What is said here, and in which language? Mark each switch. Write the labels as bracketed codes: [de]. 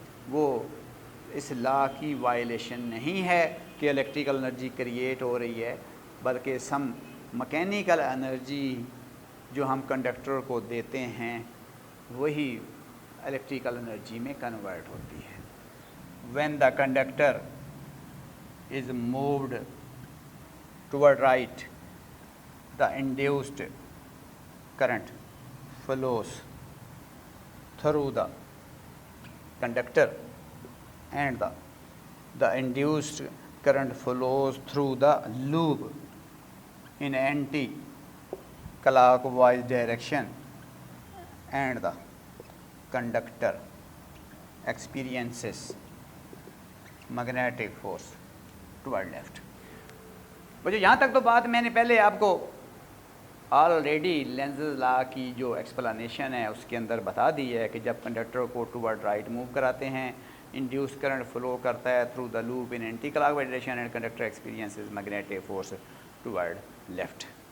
[ur] وہ اس لا کی وائلیشن نہیں ہے کہ الیکٹریکل انرجی کریٹ ہو رہی ہے، بلکہ سم مکینیکل انرجی جو ہم کنڈکٹر کو دیتے ہیں وہی الیکٹریکل انرجی میں کنورٹ ہوتی ہے. [en] When the conductor is moved toward right the induced current flows through the conductor and the induced current flows through the loop in anti-clockwise direction and the conductor experiences magnetic force toward left. [ur] بچوں یہاں تک تو بات میں نے پہلے آپ کو آلریڈی لینزز لا کی جو ایکسپلانیشن ہے اس کے اندر بتا دی ہے کہ جب کنڈکٹر کو ٹورڈ رائٹ موو کراتے ہیں انڈیوس کرنٹ فلو کرتا ہے [en] Through the loop in anti clockwise direction and conductor experiences magnetic force toward left.